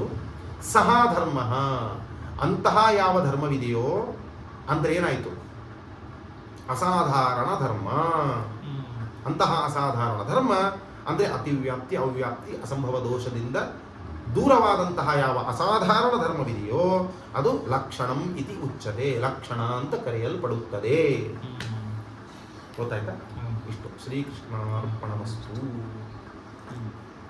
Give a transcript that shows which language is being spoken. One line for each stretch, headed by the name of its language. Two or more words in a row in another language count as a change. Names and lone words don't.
Kannada: ಸಹ ಧರ್ಮ, ಅಂತಹ ಯಾವ ಧರ್ಮವಿದೆಯೋ ಅಂದರೆ ಏನಾಯಿತು? ಅಸಾಧಾರಣ ಧರ್ಮ. ಅಂತಹ ಅಸಾಧಾರಣ ಧರ್ಮ ಅಂದರೆ ಅತಿವ್ಯಾಪ್ತಿ, ಅವ್ಯಾಪ್ತಿ, ಅಸಂಭವ ದೋಷದಿಂದ ದೂರವಾದಂತಹ ಯಾವ ಅಸಾಧಾರಣ ಧರ್ಮವಿದೆಯೋ ಅದು
Sanskrit: ಲಕ್ಷಣಂ ಇತಿ ಉಚ್ಯತೆ,
Kannada: ಲಕ್ಷಣ ಅಂತ ಕರೆಯಲ್ಪಡುತ್ತದೆ. ಗೊತ್ತಾಯ್ತಾ? ಇಷ್ಟು. ಶ್ರೀಕೃಷ್ಣಾರ್ಪಣಮಸ್ತು.